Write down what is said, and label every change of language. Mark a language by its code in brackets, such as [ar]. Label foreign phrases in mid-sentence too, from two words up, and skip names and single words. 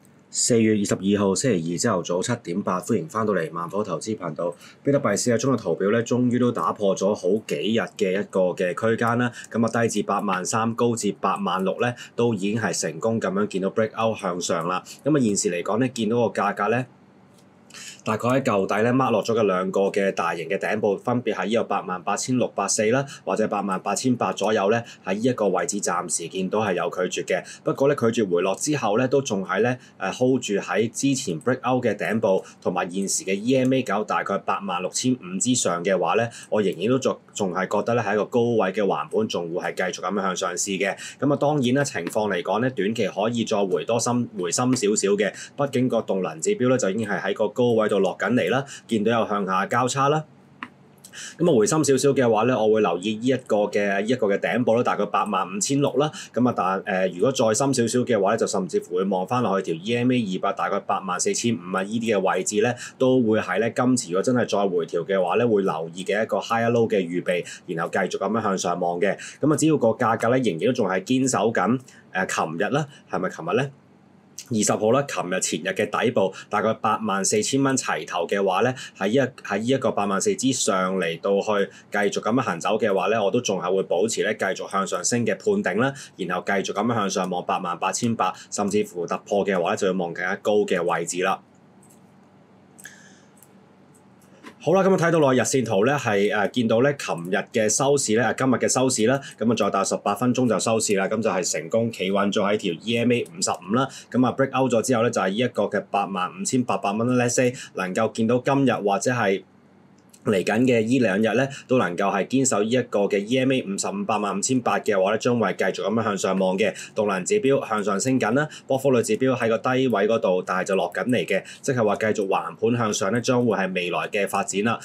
[yue] 4月22號星期二朝頭早7:08，歡迎翻到嚟萬科投資頻道。比特幣40日中嘅圖表咧，終於都打破咗好幾日嘅一個嘅區間啦。咁啊，低至83,000，高至86,000咧，都已經係成功咁樣見到 [en] break out [yue] 向上啦。咁啊，現時嚟講咧，見到個價格咧，大概喺舊底咧 mark 落咗嘅兩個嘅大型嘅頂部，分別係呢個88,640啦，或者88,800左右咧，喺呢一個位置暫時見到係有拒絕嘅。不過咧，拒絕回落之後咧，都仲係咧hold 住喺之前 [en] break out [yue] 嘅頂部，同埋現時嘅 EMA9大概86,500之上嘅話咧，我仍然都仲係覺得咧係一個高位嘅橫盤，仲會係繼續咁樣向上試嘅。咁啊，當然啦，情況嚟講咧，短期可以再回深少少嘅，畢竟個動能指標咧就已經係喺個高位度落緊嚟啦，見到有向下交叉啦。咁啊，回深少少嘅話咧，我會留意呢一個嘅頂部啦，大概85,600啦。咁啊，如果再深少少嘅話咧，就甚至乎會望翻落去條 EMA200大概84,500啊，呢啲嘅位置咧，都會係咧今次如果真係再回調嘅話咧，會留意嘅一個 [en] higher low [yue] 嘅預備，然後繼續咁樣向上望嘅。咁啊，只要個價格咧仍然都仲係堅守緊琴日啦，係咪琴日咧？20號啦，琴日前日嘅底部大概84,000蚊齊頭嘅話咧，喺呢一個84,000之上嚟到去繼續咁樣行走嘅話咧，我都仲係會保持咧繼續向上升嘅判定啦，然後繼續咁樣向上望88,800，甚至乎突破嘅話咧，就要望更加高嘅位置啦。好啦，咁啊睇到落日線圖咧，係見到咧，琴日嘅收市咧，今日嘅收市啦，咁啊再大18分鐘就收市啦，咁就係成功企穩咗喺條 EMA55啦，咁啊 [en] break out [yue] 咗之後咧，就係呢一個嘅85,800蚊 [en] let's say [yue] 能夠見到今日或者係嚟緊嘅依兩日咧，都能夠係堅守呢一個嘅 EMA55 85,500嘅話咧，將會繼續咁樣向上望嘅。動能指標向上升緊啦，波幅率指標喺個低位嗰度，但係就落緊嚟嘅，即係話繼續橫盤向上咧，將會係未來嘅發展啦。